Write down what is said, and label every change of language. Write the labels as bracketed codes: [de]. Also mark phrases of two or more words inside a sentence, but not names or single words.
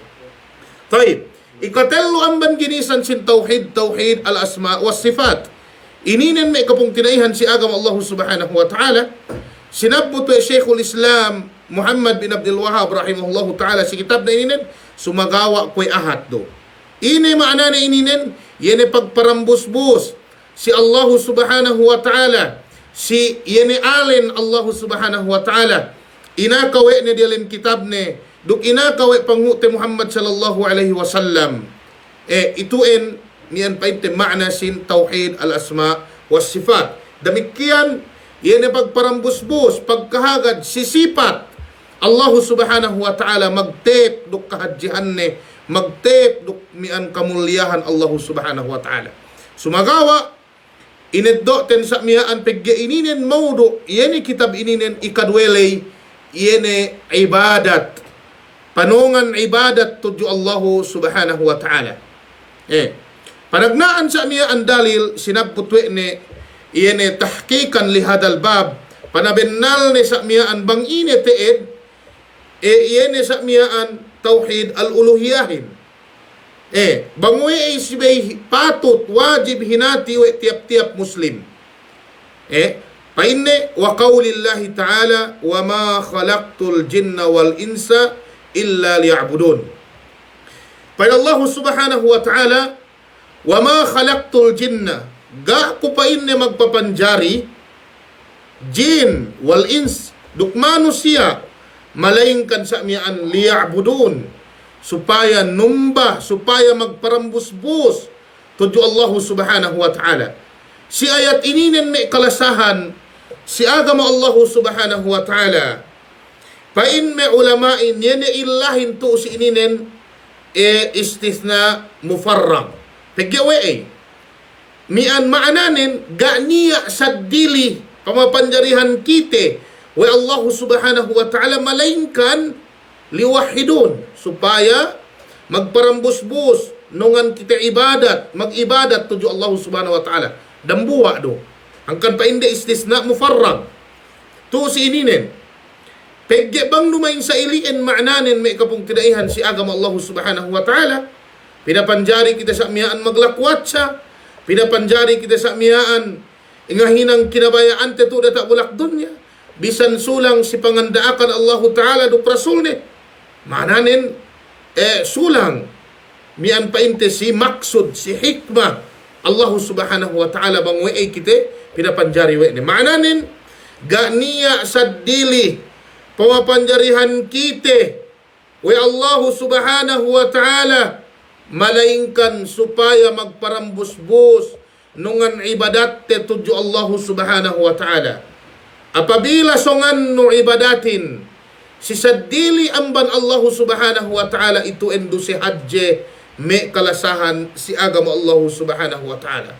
[yka] Taib. Ikatello amban ginisan sin [ar] توحيد الأسماء والصفات. [yka] Ininen may kapong tinaihan si agama [ar] الله سبحانه وتعالى. [yka] Sinabot wa Sheikhul Islam Muhammad bin Abdul Wahhab [ar] رحمه الله تعالى [yka] si kitab na ininen sumagawa ko'y ahad do. Ine maana na ininen yene pagparambus-bus si [ar] الله سبحانه وتعالى [yka] si yene alen [ar] الله سبحانه وتعالى [yka] inakawe ni dialin kitab ne duk inakawe pangute Muhammad [ar] صلى الله عليه وسلم. [yka] Ituin niyan paite makna sin [ar] توحيد الأسماء والصفات. [yka] Demikian yan pagparambus-bus, pagkahagad, sisipat [ar] الله سبحانه وتعالى [yka] magtep duk kahadjihan ne, magtep duk mian kamulyahan [ar] الله سبحانه وتعالى. [yka] Sumagawa ineddo ten sa miyaan pegge ininen maudu yeni kitab ininen ikadwelay yene ibadat panungan ibadat tudyo [ar] الله سبحانه وتعالى. [yka] Panagnaan sa miya ang dalil sinabputwe ni iyene tahkikan lihadal bab panabennal ni sa miya ang bang ine teed iyene sa miya ang [ar] توحيد الألوهية. [yka] Bangwe ay sibay patut wajib hinati we tiap-tiap muslim. [ar] Painne وقول الله تعالى وما خلقت الجن والإنس إلا ليعبدون. [yka] Pada [ar] الله سبحانه وتعالى وما خلقت الجن [yka] ga ko pa inne magpapanjari [ar] الجن والإنس [yka] duk manusia malaingkan sa miyaan liya'budun supaya numbah supaya magparambus-bus tudyo [ar] الله سبحانه وتعالى. [yka] Si ayat ininen may kalasahan si agama [ar] الله سبحانه وتعالى. [yka] Pain may ulamain, yan illahin to si ininen [ar] استثناء مفرغ. [yka] Pagyawe mian maananin, ganiya sa dili, pamapanjarihan kite, wa [ar] الله سبحانه وتعالى [yka] malaingkan liwahidun, supaya magparambus-bus, nungan kita ibadat, mag-ibadat tuju [ar] الله سبحانه وتعالى. [yka] Dambuwa do. Angkan pa hindi [ar] استثناء مفرغ. [yka] To si ininen. Pegge bang lumain sa iliin maananin may kapong tinaihan si agama [ar] الله سبحانه وتعالى. [yka] Pinapanjari kita sa miyaan maglakwat siya. Pinapanjari kita sa miyaan ingahinang kinabayaan teto data bulak dunya. Bisan sulang si pangandaakan Allah ta'ala do prasulne. Maananin sulang mian painte si maksud, si hikmah [ar] الله سبحانه وتعالى [yka] bang we'ay kite pinapanjari we'ne. Maananin ganiya sa dili pamapanjarihan kite we [ar] الله سبحانه وتعالى [yka] malaingkan supaya magparambus-bus nungan ibadat te tudyo [ar] الله سبحانه وتعالى. [yka] Apabila songan no ibadatin si sadili amban [ar] الله سبحانه وتعالى [yka] itu endo si hadje me kalasahan si agama [ar] الله سبحانه وتعالى.